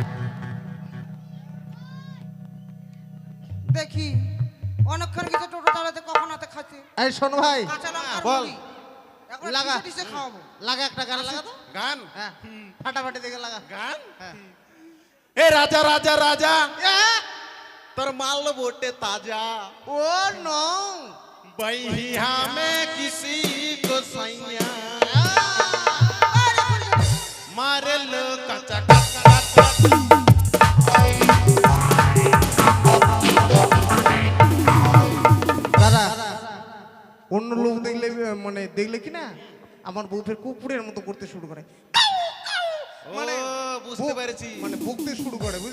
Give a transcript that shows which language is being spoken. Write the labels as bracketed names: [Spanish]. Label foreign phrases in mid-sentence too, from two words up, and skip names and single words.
[Bangla] দেখি অনেকক্ষণ গেছে টোটো চালাতে, কখন হাতে খাচ্ছে এই শোন ভাই, কাঁচা লঙ্কার বল। মুড়ি। এখন লাগা। কিসে কিসে খাওয়াবো? লাগা একটা গান লাগা তো, গান হ্যাঁ ফাটাফাটি দেখে লাগা। গান হ্যাঁ। [Bhojpuri] ए राजा राजा राजा, तोर माल बोटे ताजा, [English] oh no, [Bhojpuri] बहिया में किसी को सैया मारे लो कचा कचा कचा। [Bangla] দাদা অন্য লোক দেখলে মানে দেখলে কি না আমার বউ ফের কুকুরের মতো করতে শুরু করে, মানে বুঝতে পেরেছি, মানে বকতে শুরু করে বুঝলি।